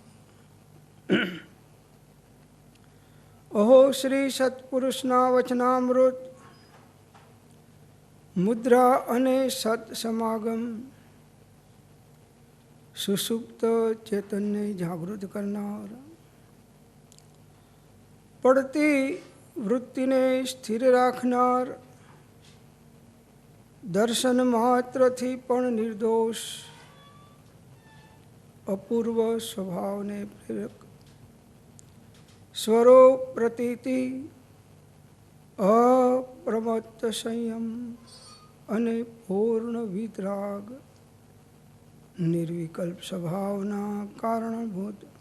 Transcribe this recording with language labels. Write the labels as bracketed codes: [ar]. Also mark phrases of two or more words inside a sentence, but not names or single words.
[gu] અહો શ્રી સત્પુરુષના વચનામૃત મુદ્રા અને સત સમાગમ સુસુપ્ત ચેતનને જાગૃત કરનાર, પડતી વૃત્તિને સ્થિર રાખનાર, દર્શન માત્રથી પણ નિર્દોષ અપૂર્વ સ્વભાવને પ્રેરક સ્વરૂપ પ્રતીતિ અપ્રમત્ત સંયમ અને પૂર્ણ વિતરાગ નિર્વિકલ્પ સ્વભાવના કારણભૂત